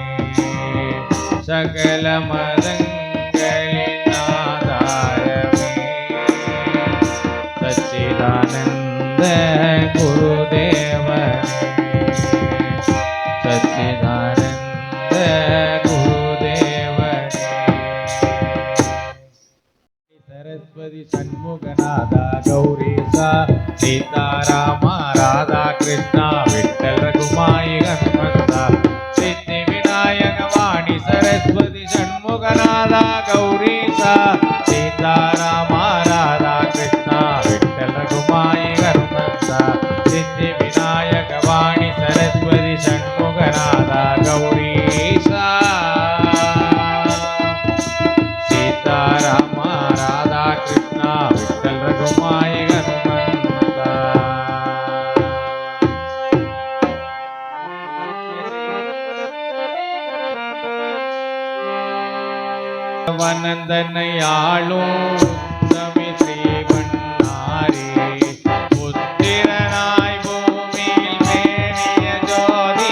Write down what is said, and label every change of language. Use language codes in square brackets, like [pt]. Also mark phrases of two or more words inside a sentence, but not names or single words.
[ta] சகல மதங்களின் ஆதாரமே சச்சிதானந்த குருதேவனே சச்சிதானந்த குருதேவனே சரஸ்வதி சண்முகநாதா கௌரீசா சீதாராமா ராதா கிருஷ்ணா விட்டல [kn] ಹನುಮಂತ ಸಿದ್ಧಿ ವಿನಾಯಕ ವಾಣಿ ಸರಸ್ವತಿ ಷಣ್ಮುಖನಾದ ಗೌರೀಶ ಸೀತಾರಾಮ ರಾಧಾ ಕೃಷ್ಣ ವಿಠ್ಠಲ ರಘುಮಾಯಿ ಹನುಮಂತ ಸಿದ್ಧಿ ವಿನಾಯಕ ವಾಣಿ ಸರಸ್ವತಿ ಷಣ್ಮುಖನಾದ ಗೌರೀಶ ಸೀತಾರಾಮ ರಾಧಾ ಕೃಷ್ಣ ವಿಠ್ಠಲ ರಘುಮಾಯಿ ಹನುಮಂತ [ta] வனந்தனையாளும் உத்தமி ஸ்ரீவண்ணாரி புத்திரனாய் பூமியில் மேவிய ஜோதி